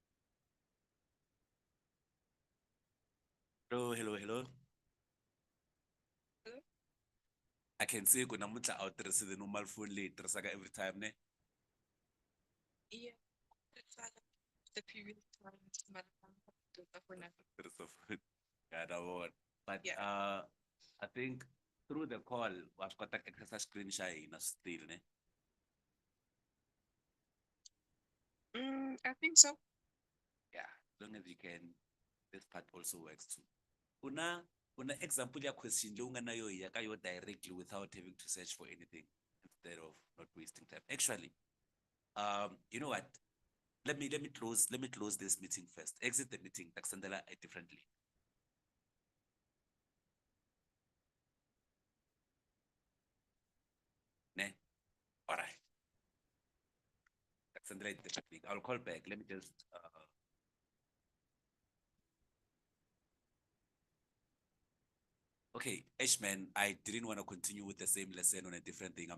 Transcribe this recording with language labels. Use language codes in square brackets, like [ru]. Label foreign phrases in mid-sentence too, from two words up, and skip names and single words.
[en] Hello. can say [ts] ku namuntlha a wu tirhisi [en] the normal phone [ts] leyi tirhisaka [en] every time [ts] ne [en] Yeah, it's like the previous times, but for now. [ts] tirhisa phone ya na vona but [en] Yeah. I think through the call [ts] wa swi kota ku accessa screen xa hina still ne [en] I think so. yeah as long as you can this part also works too [ts] una example ya question leyi u nga na yo ya ka yo [en] directly without having to search for anything instead of not wasting time actually you know what let me close this meeting first exit the meeting takusendela a different link ne all right takusendela a different link I'll call back let me just okay, Ashman, I didn't want to continue with the same lesson on a different thing.